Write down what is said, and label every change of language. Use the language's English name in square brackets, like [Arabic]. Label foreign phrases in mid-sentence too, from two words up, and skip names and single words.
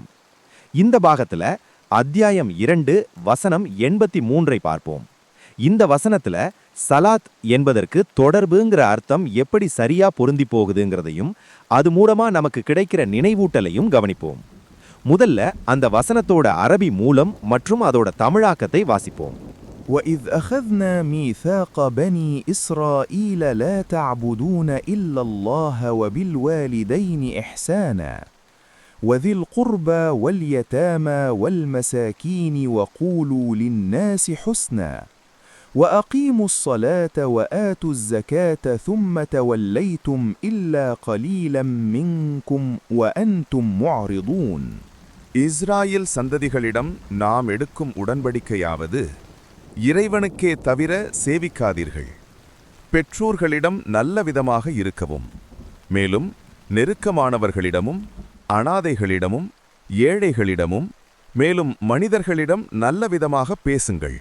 [Tamil] இந்த பாகத்துல அத்தியாயம் 2 வசனம் 83 பார்ப்போம். இந்த வசனத்துல சலாத் என்பதற்கு தொடர்புங்கிற அர்த்தம் எப்படி சரியா பொருந்தி போகுதுங்கிறதையும் அது மூலமா நமக்கு கிடைக்கிற நினைவூட்டலையும் கவனிப்போம். முதல்ல அந்த வசனத்தோட அரபி மூலம் மற்றும் அதோட தமிழாக்கத்தை வாசிப்போம். [Arabic] وَإِذْ أَخَذْنَا مِيثَاقَ بَنِي إِسْرَائِيلَ لَا تَعْبُدُونَ إِلَّا اللَّهَ وَبِالْوَالِدَيْنِ إِحْسَانًا وَذِي الْقُرْبَى وَالْيَتَامَى وَالْمَسَاكِينِ وَقُولُوا لِلنَّاسِ حُسْنًا وَأَقِيمُوا الصَّلَاةَ وَآتُوا الزَّكَاةَ ثُمَّ تَوَلَّيْتُمْ إِلَّا قَلِيلًا مِنْكُمْ وَأَنْتُمْ مُعْرِضُونَ. [Tamil] இஸ்ராயேல் சந்ததிகளிடம் நாம் எடுக்கும் உடன்படிக்கையாவது, இறைவனுக்கே தவிர சேவிக்காதீர்கள். பெற்றோர்களிடம் நல்ல விதமாக இருக்கவும், மேலும் நெருக்கமானவர்களிடமும் அனாதைகளிடமும் ஏழைகளிடமும் மேலும் மனிதர்களிடம் நல்ல விதமாக பேசுங்கள்.